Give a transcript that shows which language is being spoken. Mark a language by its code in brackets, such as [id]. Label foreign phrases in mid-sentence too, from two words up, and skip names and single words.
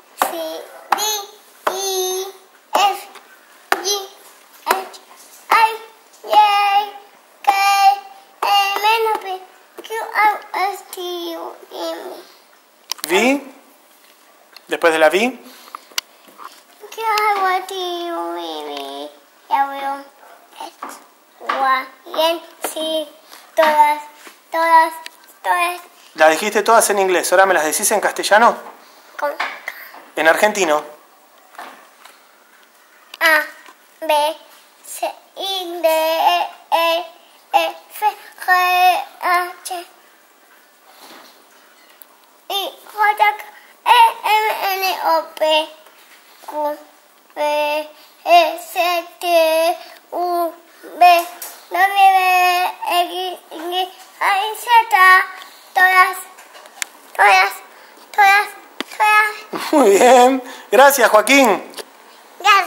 [en] C, D, E, F, G, H, I, J, K, L, M, N, P, Q, R, S, T, U, V. V. [es] Después de la V. [en] Q, R, T, U, V, W, X, Y, Z, [es] todas. Las dijiste todas en inglés, ahora me las decís en castellano. Con En argentino. A, B, C, I, D, E, F, G, H, I, J, K, L, M, N, O, P, Q, R, S, T, U, V, W, X, Y, Z, todas. Muy bien. Gracias, Joaquín.